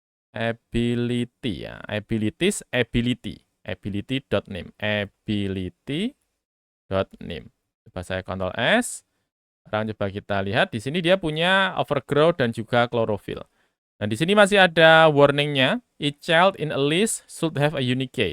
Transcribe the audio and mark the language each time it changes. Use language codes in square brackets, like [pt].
[id] Ability ya, abilities, ability.name, ability.name. Coba saya Ctrl S. Sekarang coba kita lihat, di sini dia punya overgrow dan juga chlorophyll. Dan di sini masih ada warning-nya. [en] each child in a list should have a unique key.